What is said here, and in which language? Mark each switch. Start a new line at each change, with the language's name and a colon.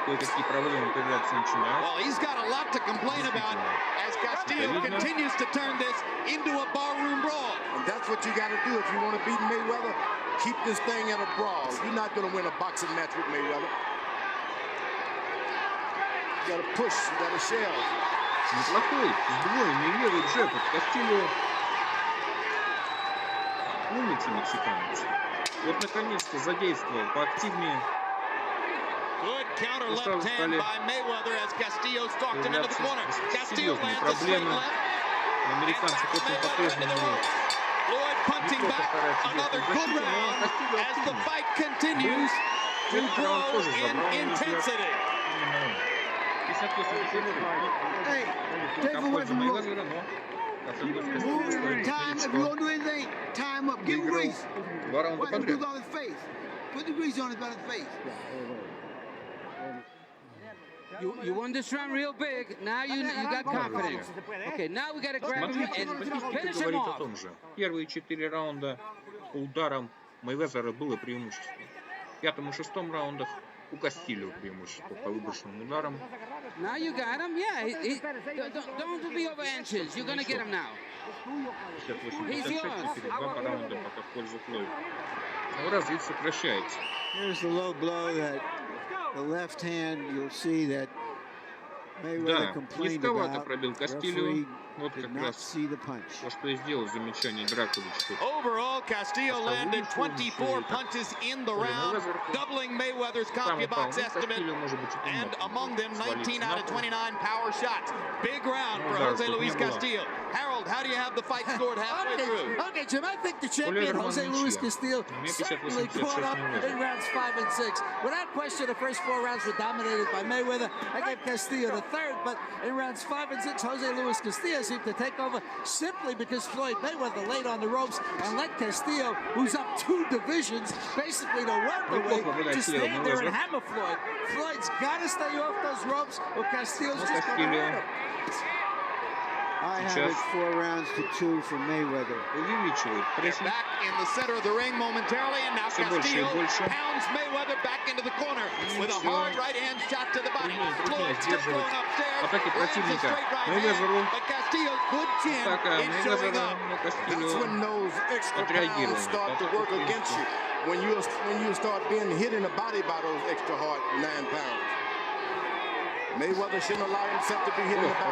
English: Well, he's got a lot to complain about as Castillo continues to turn this into a barroom brawl. And that's what you got to do if you want to beat Mayweather. Keep this thing at a brawl. You're not going to win a boxing match with Mayweather. You got to push, you got to shell.
Russian: Неплохой, сдвоенный левый джеб от Кастильо. Умница мексиканец. Вот наконец-то задействовал поактивнее.
English: Good counter left hand by Mayweather as Castillo stalked him into the corner. Castillo lands a straight left.
Russian: Американцы очень по-прежнему.
English: Floyd punching back. Another good round as the fight continues to grow in intensity. Hey, take away from Lewis. Time, if you don't do anything, time up. Give him grease. Put the grease on his face. Put the grease on his face. You won this round real big. Now you got confidence. Okay, now we got to grab him and finish him off.
Russian: Первые 4 раунда по ударам Мейвезера было преимущество. В 5-м и 6-м раундах у Кастильо преимущество по выброшенным ударам.
English: Now you got him, yeah. Don't be over anxious. You're gonna get him now.
Russian: 58-56, теперь 2 раунда пока в пользу Флойда. Но разрыв сокращается.
English: Here's the low blow that the left hand, you'll see that Mayweather complained about.
Russian: Пробил Кастильо. Вот как раз то, что и сделал замечание Драковичу.
English: Overall, Castillo landed 24 punches in the round, doubling Mayweather's CompuBox estimate, and among them 19 out of 29 power shots. Big round for Jose Luis Castillo. Harold, how do you have the fight scored halfway through? Okay, Jim, I think the champion, Jose Luis Castillo, certainly caught up in rounds 5 and 6. Without question, the first 4 rounds were dominated by Mayweather. I gave Castillo the third, but in rounds 5 and 6, Jose Luis Castillo seemed to take over simply because Floyd Mayweather laid on the ropes and let Castillo, who's up 2 divisions, basically the welterweight, just stand there and hammer Floyd. Floyd's got to stay off those ropes, or Castillo's just going to hurt him. I have it 4 rounds to 2 for Mayweather. Back in the center of the ring momentarily, and now
Russian: все больше и больше.
English: Pounds Mayweather back into the corner with a hard right hand shot to the body.
Russian: Труднее сдерживать атаки противника. Мейвезеру атака Мейвезера, но Кастильо отреагировал.
English: When you start being hit in the body by those extra hard 9 pounds. Mayweather shouldn't allow himself to be hit in the body.